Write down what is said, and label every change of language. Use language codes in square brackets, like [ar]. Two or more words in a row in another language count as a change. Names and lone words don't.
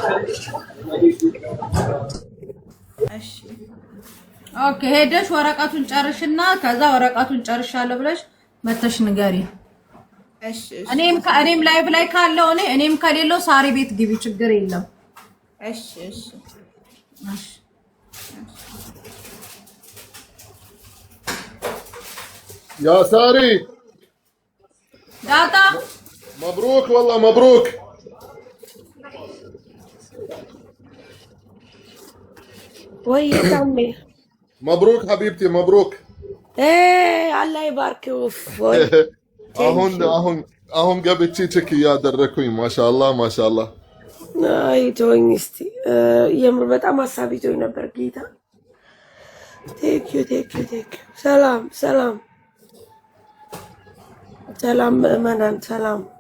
[am] እሺ ኦኬ ሄደሽ ወረቀቱን ጨርሽና ከዛ ወረቀቱን ጨርሻለሁ ብለሽ መተሽ ንገሪ እሺ እኔም ላይቭ ላይ ካለው እኔም ከሌለው ሳሪ ቤት ግቢ ችግር የለም እሺ [ar] يا ساري [am] ዳጣ [ar] مبروك والله مبروك [am] ወይ ታሜ [ar] مبروك حبيبتي مبروك [am] አላህ ይባርክ ወይ አሁን ገብቼ ቼክ እያደረኩኝ ማሻአላህ አይ ተወኝ እስቲ የምር በጣም ሀሳብ ይዞኝ ነበር ጌታ [en] thank you [am] ሰላም መናን ሰላም